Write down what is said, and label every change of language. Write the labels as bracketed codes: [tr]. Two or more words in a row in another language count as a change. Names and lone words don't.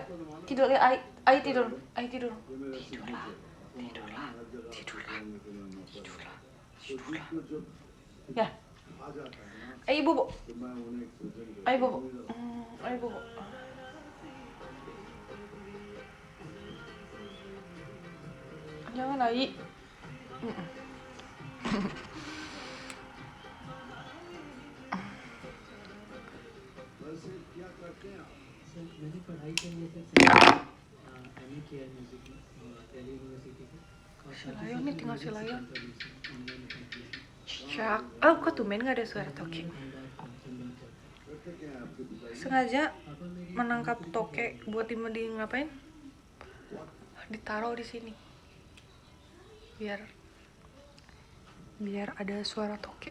[id] Tidur ya, Ai tidur. Tidurlah. Ya. Ai bobo. Jangan Ai. [hi] मैंने पढ़ाई के लिए MA किया है म्यूजिक में दिल्ली यूनिवर्सिटी से। [id] Layon nih, tinggal si Layon. Cak. Kok tumben gak ada suara toke? Sengaja menangkap toke buat ngapain? Ditaruh di sini. Biar ada suara toke.